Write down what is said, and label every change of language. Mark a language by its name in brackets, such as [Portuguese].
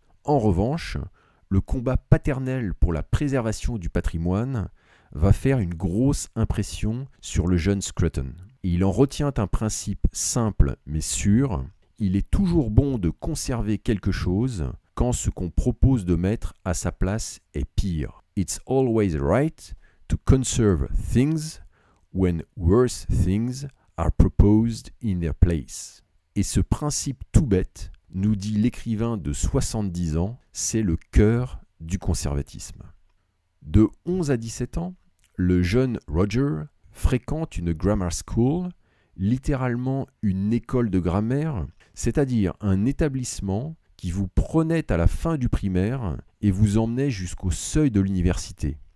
[French] En revanche, le combat paternel pour la préservation du patrimoine va faire une grosse impression sur le jeune Scruton. Et il en retient un principe simple mais sûr, il est toujours bon de conserver quelque chose quand ce qu'on propose de mettre à sa place est pire. [English] It's always right to conserve things when worse things are proposed in their place. [French] Et ce principe tout bête, nous dit l'écrivain de 70 ans, c'est le cœur du conservatisme. De 11 à 17 ans, le jeune Roger fréquente une grammar school, littéralement une école de grammaire, c'est-à-dire un établissement qui vous prenait à la fin du primaire et vous emmenait jusqu'au seuil de l'université.